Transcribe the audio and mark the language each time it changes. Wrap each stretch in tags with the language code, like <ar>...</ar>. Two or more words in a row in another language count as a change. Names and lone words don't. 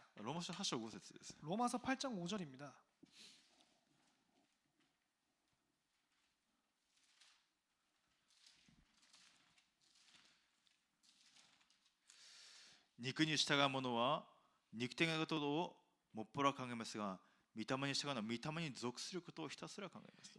<ja>ローマ書8章5節です。</ja> <ko>로마서 8장 5절입니다.</ko> <ja>肉に従う者は肉的なことをもっぱら考えますが、御霊に従うのは御霊に属することをひたすら考えます。</ja>